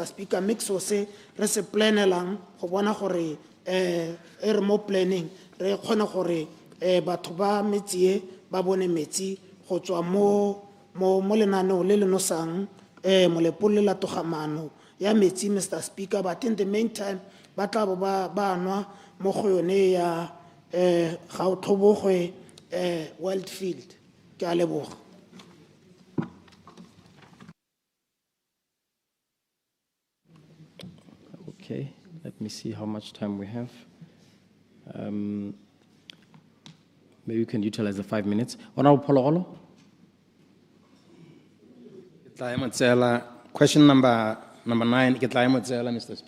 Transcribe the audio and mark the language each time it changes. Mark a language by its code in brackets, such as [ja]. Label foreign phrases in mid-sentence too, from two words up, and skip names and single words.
[tn] Speaker mixo se re se planelang go bona gore re mo planning re kgona gore batho ba metsi ba bone metsi go tswa mo lenaneo le le nosang Molepolole la togamano ya metsi Mr. [en] Speaker. But in the meantime [tn] ba tla bo ba nwa mo go yone ya Gaotlhobogwe Wildfield. Ke a leboga. [en] Okay, let me see how much time we have. Maybe we can utilize the 5 minutes. Honorable Pologolo. Question number 9, Mr. Speaker.